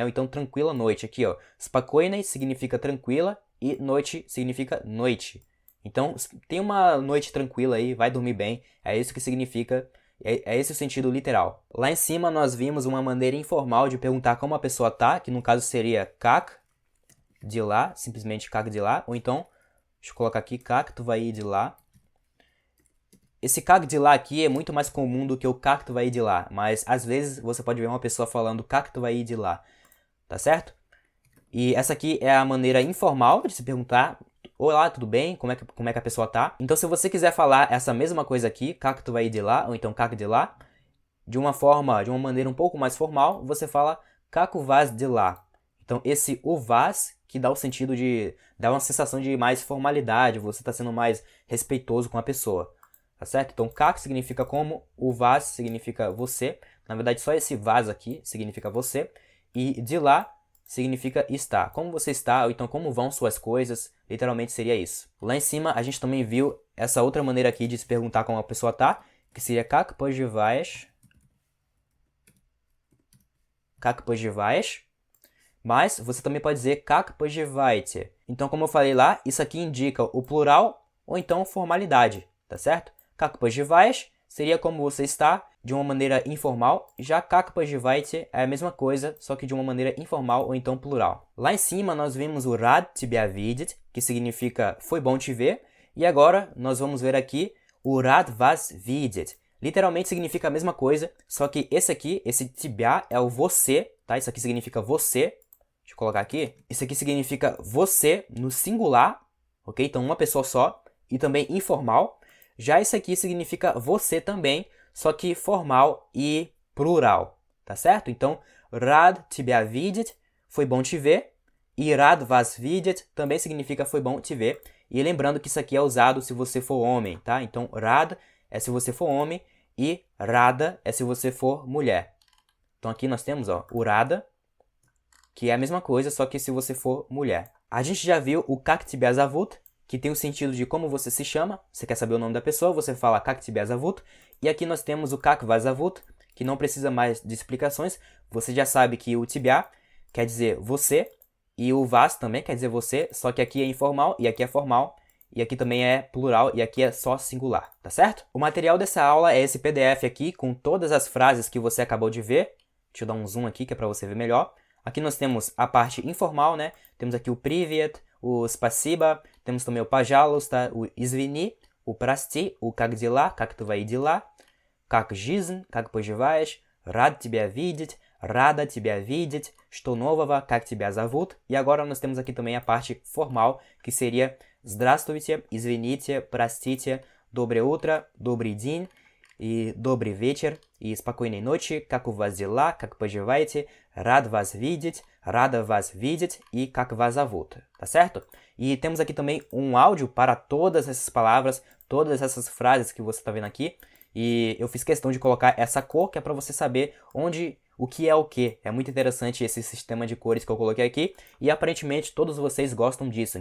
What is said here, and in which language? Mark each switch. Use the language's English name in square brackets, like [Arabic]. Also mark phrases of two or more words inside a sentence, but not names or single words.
[Portuguese] Ou então tranquila noite. Aqui, Spokojnej significa tranquila e noite significa noite. Então, tem uma noite tranquila aí, vai dormir bem. É isso que significa. É esse o sentido literal. Lá em cima nós vimos uma maneira informal de perguntar como a pessoa tá, que no caso seria [Russian] как дела, [Portuguese] simplesmente [Russian] как дела, [Portuguese] ou então, deixa eu colocar aqui, [Russian] как твои дела. [Portuguese] Esse [Russian] как дела [Portuguese] aqui é muito mais comum do que o [Russian] как твои дела, [Portuguese] mas às vezes você pode ver uma pessoa falando [Russian] как твои дела, [Portuguese] tá certo? E essa aqui é a maneira informal de se perguntar: olá, tudo bem? Como é que a pessoa tá? Então, se você quiser falar essa mesma coisa aqui, [Russian] как твои дела, [Portuguese] ou então [Russian] как дела, [Portuguese] de uma maneira um pouco mais formal, você fala [Russian] как у вас дела. [Portuguese] Então, esse [Russian] у вас, [Portuguese] que dá o sentido de dar uma sensação de mais formalidade, você está sendo mais respeitoso com a pessoa, tá certo? Então, как significa como, [Russian] у вас [Portuguese] significa você, na verdade, só esse вас aqui significa você, e дела significa estar. Como você está, ou então como vão suas coisas, literalmente seria isso. Lá em cima a gente também viu essa outra maneira aqui de se perguntar como a pessoa tá, que seria [Russian] как поживаешь. Как поживаешь. [Portuguese] Mas você também pode dizer [Russian] как поживаете. [Portuguese] Então, como eu falei lá, isso aqui indica o plural ou então formalidade, tá certo? [Russian] Как поживаешь [Portuguese] seria como você está, de uma maneira informal. Já [Russian] как поживаете [Portuguese] é a mesma coisa, só que de uma maneira informal ou então plural. Lá em cima nós vimos o [Russian] рад тебя видеть, [Portuguese] que significa foi bom te ver. E agora nós vamos ver aqui o [Russian] рад вас видеть. [Portuguese] Literalmente significa a mesma coisa, só que esse aqui, esse тебя é o você, tá? Isso aqui significa você. Deixa eu colocar aqui. Isso aqui significa você no singular, ok? Então uma pessoa só. E também informal. Já esse aqui significa você também, só que formal e plural, tá certo? Então, [Russian] rad тебя видеть, [Portuguese] foi bom te ver. E [Russian] rad вас видеть [Portuguese] também significa foi bom te ver. E lembrando que isso aqui é usado se você for homem, tá? Então, rad é se você for homem e rada é se você for mulher. Então, aqui nós temos, o rada, que é a mesma coisa, só que se você for mulher. A gente já viu o [Russian] как тебя зовут, [Portuguese] que tem o sentido de como você se chama. Você quer saber o nome da pessoa, você fala [Russian] как тебя зовут. [Portuguese] E aqui nós temos o [Russian] как вас зовут, [Portuguese] que não precisa mais de explicações. Você já sabe que o тебя quer dizer você, e o вас também quer dizer você, só que aqui é informal e aqui é formal, e aqui também é plural e aqui é só singular, tá certo? O material dessa aula é esse PDF aqui, com todas as frases que você acabou de ver. Deixa eu dar um zoom aqui, que é para você ver melhor. Aqui nós temos a parte informal, né? Temos aqui o [Russian] привет, o спасибо, [Portuguese] temos também o [Russian] пожалуйста, o извини, o прости, o как дела, как твои дела, как жизнь, как поживаешь, рад тебя видеть, рада тебя видеть, что нового, как тебя зовут. [Portuguese] E agora nós temos aqui também a parte formal, que seria [Russian] здравствуйте, извините, простите, доброе утро, добрый день. e добрый вечер, e спокойной ночи, как у вас дела, как поживаете, рад вас видеть, rada вас видеть e как вас зовут, [Portuguese] tá certo? E temos aqui também um áudio para todas essas palavras, todas essas frases que você está vendo aqui. E eu fiz questão de colocar essa cor, que é para você saber o que é o que. É muito interessante esse sistema de cores que eu coloquei aqui. E aparentemente todos vocês gostam disso.